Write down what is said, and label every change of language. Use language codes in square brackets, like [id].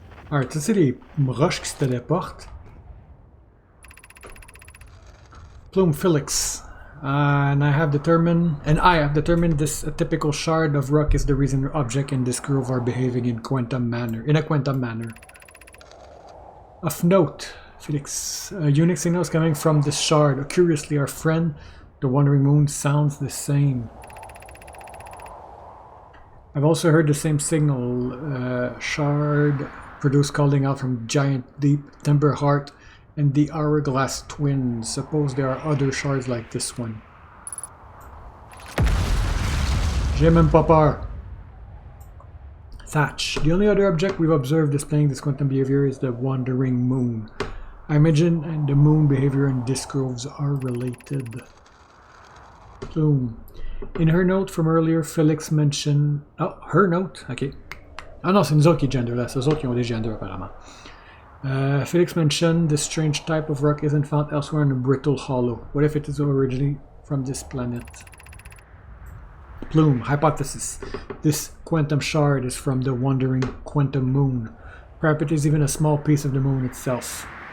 [fr] Alright, ça c'est les roches qui se téléportent. Plume Felix. [en] And I have determined this typical shard of rock is the reason object in this grove are behaving in a quantum manner. Of note, Felix, unique signals coming from this shard. Curiously, our friend, the Wandering Moon, sounds the same. I've also heard the same signal, shard produced calling out from Giant Deep, Timber Heart, and the Hourglass Twins. Suppose there are other shards like this one. [fr] J'ai même pas peur. [en] Thatch. The only other object we've observed displaying this quantum behavior is the Wandering Moon. I imagine the moon behavior and disc groves are related. Plume. In her note from earlier, Felix mentioned... Oh, her note? Ok. [fr] Ah non, c'est nous autres qui gender là. C'est eux autres qui ont des gender apparemment. [en] Felix mentioned this strange type of rock isn't found elsewhere in the Brittle Hollow. What if it is originally from this planet? Plume, hypothesis. This quantum shard is from the wandering quantum moon. Perhaps it is even a small piece of the moon itself.